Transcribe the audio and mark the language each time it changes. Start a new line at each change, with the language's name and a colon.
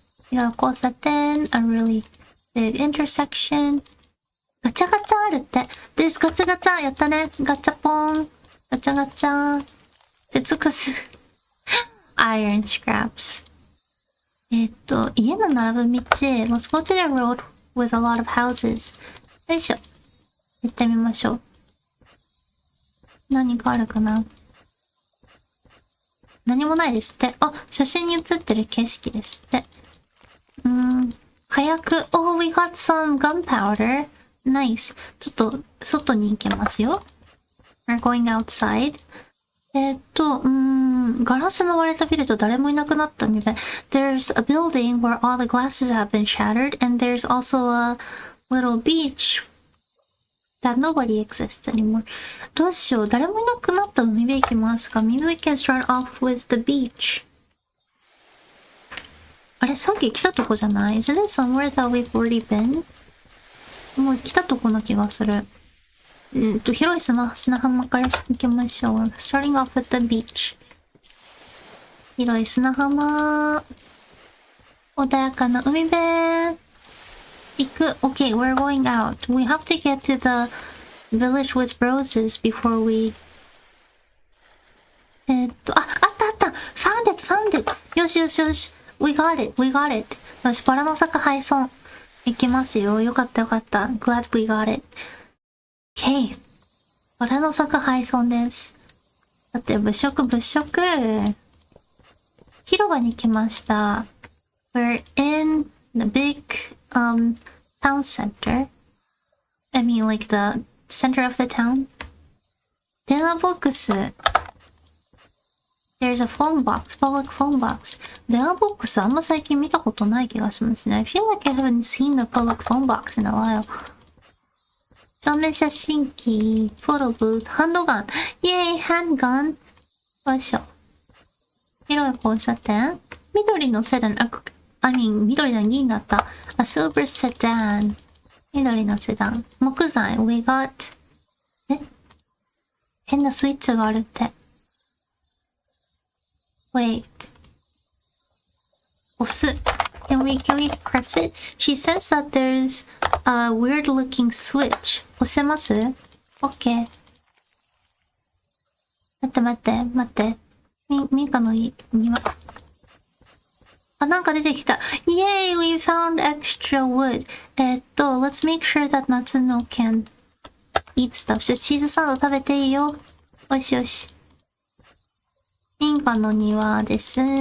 Japanese: 広い交差点。
English: A really big intersection.
Japanese: ガチャガチャあるって。
English: There's
Japanese: ガチャガチャやったね。ガチャポン。ガチャガチャ。鉄くず。
English: Iron scraps.
Japanese: 家の並ぶ道。
English: Let's go to the road with a lot of houses.
Japanese: よいしょ。行ってみましょう。何かあるかな？何もないですって。あ、写真に写ってる景色ですって。火薬。
English: Oh, we got some gunpowder. Nice.
Japanese: ちょっと、外に行けますよ。
English: We're going outside.
Japanese: ガラスの割れたビルと誰もいなくなったみたい。
English: There's a building where all the glasses have been shattered, and there's also a little beach that nobody exists anymore.
Japanese: どうしよう。誰もいなくなった海辺行きますか？
English: Maybe we can start off with the beach.
Japanese: あれ、さっき来たとこじゃない？
English: Is it somewhere that we've already been?
Japanese: もう来たとこの気がする。広い砂浜から行きましょう。
English: Starting off with the beach.
Japanese: 広い砂浜。穏やかな海辺。行く。
English: Okay, we're going out. We have to get to the village with roses before we...
Japanese: あったあった !
English: Found it!
Japanese: よし。
English: We got it!
Japanese: よし、バラの咲く廃村。行きますよ。よかった。
English: Glad we got it.Okay.
Japanese: バラの咲く廃村です。だって物色。広場に来ました。
English: We're in the big, town center. I mean, like the center of the town.
Japanese: 電話ボックス。
English: There's a phone box, public phone box.
Japanese: 電話ボックスあんま最近見たことない気がしますね。
English: I feel like I haven't seen the public phone box in a while.
Japanese: 照明写真機、フォトブー、ハンドガン。イェーイ、ハンドガン。よいしょ。広い交差点。緑のセダン、緑の2になった。
English: A silver sedan。
Japanese: 緑のセダン。木材、
English: we got。
Japanese: 変なスイッチがあるって。
English: Wait。
Japanese: 押す。
English: Can we press it? She says that there's a weird looking switch.
Japanese: 押せます ?OK。待って。ミカの庭。あ、なんか出てきた。
English: Yay! We found extra wood. Let's make sure that Natsuno can eat stuff.
Japanese: チーズサンド食べていいよ。よし。ミカの庭です。